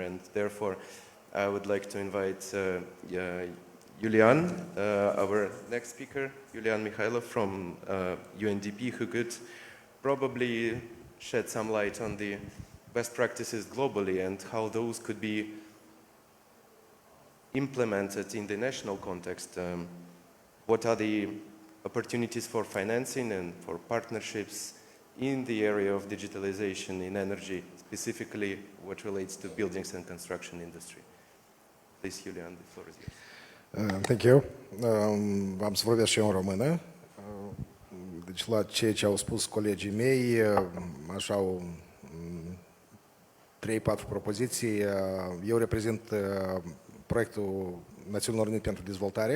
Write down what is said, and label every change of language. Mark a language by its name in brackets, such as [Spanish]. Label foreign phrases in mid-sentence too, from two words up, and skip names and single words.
[English] And therefore, I would like to invite Julian, our next speaker, Julian Mikhailov from UNDP, who could probably shed some light on the best practices globally and how those could be implemented in the national context. What are the opportunities for financing and for partnerships in the area of digitalization in energy, specifically what relates to buildings and construction industry. Please, Julian, the floor is yours. Thank you. [Romanian] Am să vorbesc și eu în română. Deci la ceea ce au spus colegii mei, așa au 3-4 propoziții. Eu reprezint proiectul Națiunilor Unite pentru Dezvoltare.